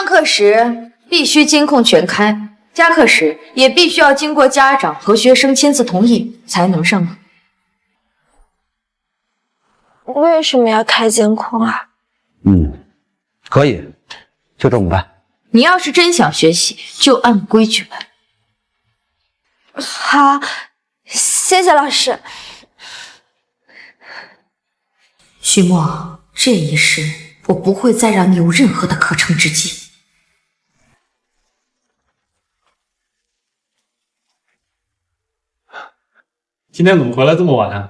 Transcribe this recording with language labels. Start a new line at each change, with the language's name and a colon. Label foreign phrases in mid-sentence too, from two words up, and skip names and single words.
Chinese: 但是上課時必須監控全開， 加課時也必須要經過家長和學生簽字同意才能上課。為什麼要開監控啊？可以，就這麼辦。你要是真想學習，就按規矩来。好，謝謝老師。徐墨，这一世我不会再让你有任何的可乘之机。今天怎么回来这么晚啊？